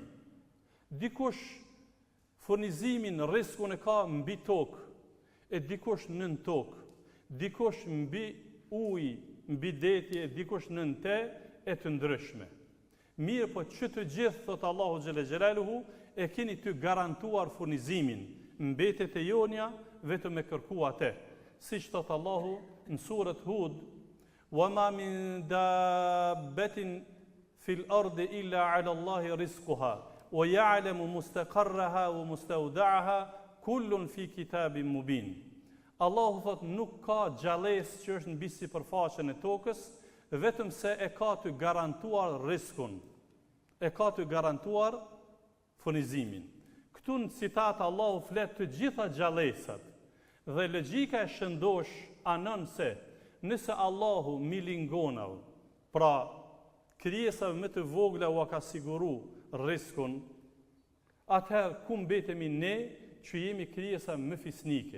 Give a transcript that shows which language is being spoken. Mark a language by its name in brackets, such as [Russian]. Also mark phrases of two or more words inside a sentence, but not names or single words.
[Albanian] Dikush furnizimin, riskun e ka mbi tokë, e dikush nën tokë, dikush mbi ujë, mbi detje, dikush nën te, e të ndryshme. Mirë po që të gjithë, thot Allahu [Arabic] جل جلاله, [Albanian] e keni të garantuar furnizimin, mbetet e jonja, vetëm me kërku atë. Siç thot Allahu në surët Hud, [Arabic] وَمَا مِنْ دَابَّةٍ فِي الْأَرْضِ إِلَّا عَلَى اللَّهِ رِزْقُهَا وَيَعْلَمُ مُسْتَقَرَّهَا وَمُسْتَوْدَعَهَا كُلٌّ فِي كِتَابٍ مُبِينٍ. [Albanian] Allahu thot nuk ka gjallësë që është mbi sipërfaqen e tokës, vetëm se e ka të garantuar riskun, e ka të garantuar furnizimin. Këtu në citat Allahu flet të gjitha gjallësat dhe logjika e shëndosh anon se nëse Allahu milingonau, pra krijesave më të vogla u ka siguru riskun, atëherë ku mbetemi ne që jemi krijesa më fisnike?